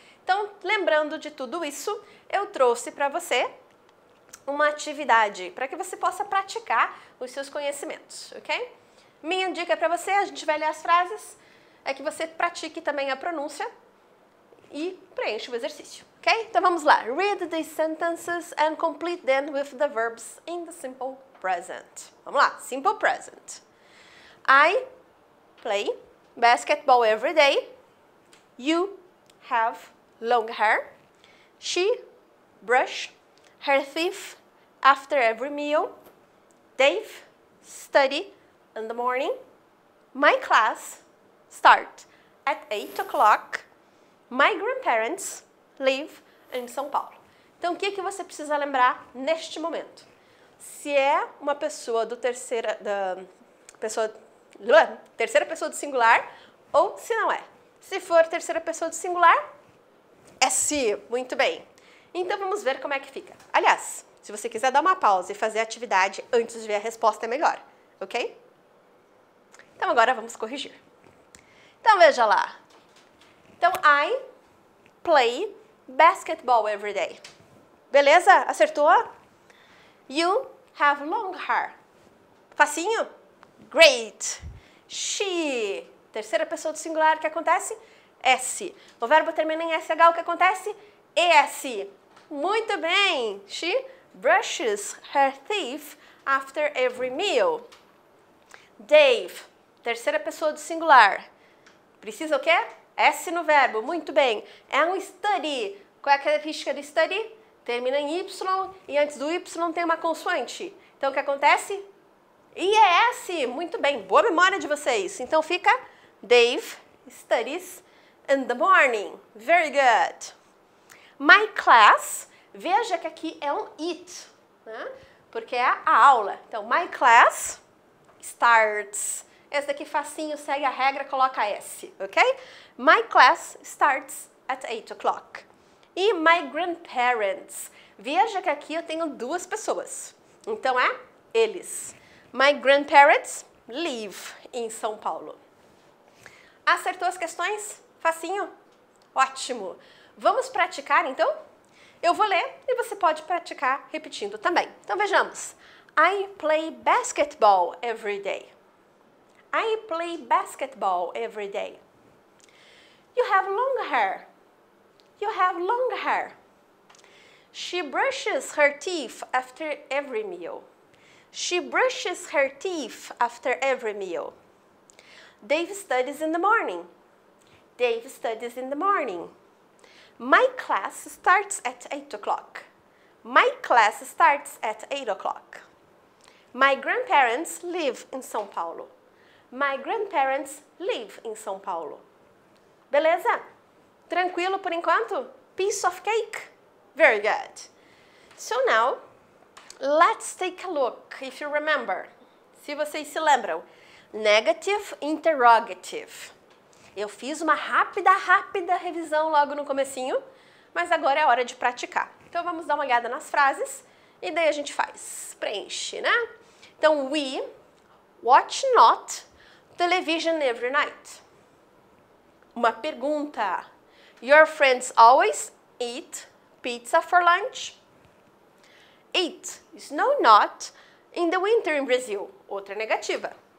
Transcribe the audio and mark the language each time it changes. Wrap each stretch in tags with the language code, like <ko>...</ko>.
<pt>Então, lembrando de tudo isso, eu trouxe para você uma atividade para que você possa praticar os seus conhecimentos, ok? Minha dica para você, a gente vai ler as frases, é que você pratique também a pronúncia e preencha o exercício, ok? Então vamos lá.</pt> <en>Read these sentences and complete them with the verbs in the simple present.</en> <pt>Vamos lá,</pt> <en>simple present. I play basketball every day. You have long hair. She brush her teeth after every meal. Dave study in the morning. My class start at 8 o'clock. My grandparents live in São Paulo.</en> <pt>Então, o que você precisa lembrar neste momento? Se é uma pessoa terceira pessoa do singular ou se não é. Se for terceira pessoa do singular, é se. Muito bem. Então, vamos ver como é que fica. Aliás, se você quiser dar uma pausa e fazer a atividade antes de ver a resposta, é melhor, ok? Então, agora vamos corrigir. Então, veja lá.</pt> <en>Então, I play basketball every day.</en> <pt>Beleza? Acertou?</pt> <en>You have long hair.</en> <pt>Facinho?</pt> <en>Great. She.</en> <pt>Terceira pessoa do singular, o que acontece? S. O verbo termina em SH, o que acontece? ES. Muito bem.</pt> <en>She brushes her teeth after every meal. Dave.</en> <pt>Terceira pessoa do singular. Precisa o quê? S no verbo. Muito bem. É um study. Qual é a característica do study? Termina em Y e antes do Y tem uma consoante. Então, o que acontece? IES. Muito bem. Boa memória de vocês. Então, fica</pt> <en>Dave studies in the morning. Very good. My class.</en> <pt>Veja que aqui é um it, né? Porque é a aula. Então,</pt> <en>my class starts.</en> <pt>Esse daqui facinho, segue a regra, coloca S, ok?</pt> <en>My class starts at 8 o'clock. E my grandparents.</en> <pt>Veja que aqui eu tenho duas pessoas. Então é eles.</pt> <en>My grandparents live</en> <pt>em São Paulo. Acertou as questões? Facinho? Ótimo. Vamos praticar então? Eu vou ler e você pode praticar repetindo também. Então vejamos.</pt> <en>I play basketball every day. I play basketball every day. You have long hair. You have long hair. She brushes her teeth after every meal. She brushes her teeth after every meal. Dave studies in the morning. Dave studies in the morning. My class starts at 8 o'clock. My class starts at 8 o'clock. My grandparents live in São Paulo. My grandparents live in São Paulo. Beleza?</en> <pt>Tranquilo por enquanto?</pt> <en>Piece of cake? Very good. So now, let's take a look. If you remember,</en> <pt>Se vocês se lembram, negative interrogative. Eu fiz uma rápida revisão logo no comecinho, mas agora é hora de praticar. Então vamos dar uma olhada nas frases e daí a gente faz, preenche, né?</pt> <en>Então, we watch not television every night.</en> <pt>Uma pergunta.</pt> <en>Your friends always eat pizza for lunch? It snow not in the winter in Brazil.</en> <pt>Outra negativa.</pt>